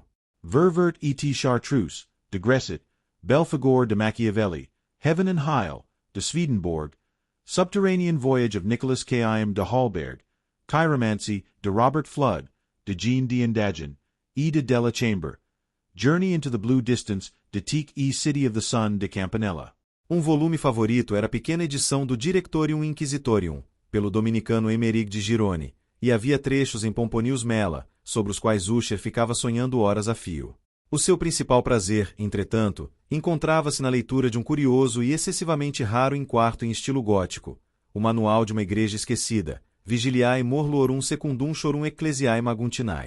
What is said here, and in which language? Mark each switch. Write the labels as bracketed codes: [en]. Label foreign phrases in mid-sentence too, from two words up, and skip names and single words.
[pt] Ververt et Chartreuse, de Gresset, Belphegor de Machiavelli, Heaven and Hell, de Swedenborg, Subterranean Voyage of Nicholas K.I.M. de Hallberg, Chiromancy, de Robert Flood, de Jean d'Indagen, E. de Della Chamber, Journey into the Blue Distance, de Tique e City of the Sun, de Campanella. Um volume favorito era a pequena edição do Directorium Inquisitorium, pelo dominicano Emeric de Girone, e havia trechos em Pomponius Mela, sobre os quais Usher ficava sonhando horas a fio. O seu principal prazer, entretanto, encontrava-se na leitura de um curioso e excessivamente raro quarto em estilo gótico, o Manual de uma Igreja Esquecida, Vigiliae Morlorum Secundum Chorum Ecclesiae Maguntinae.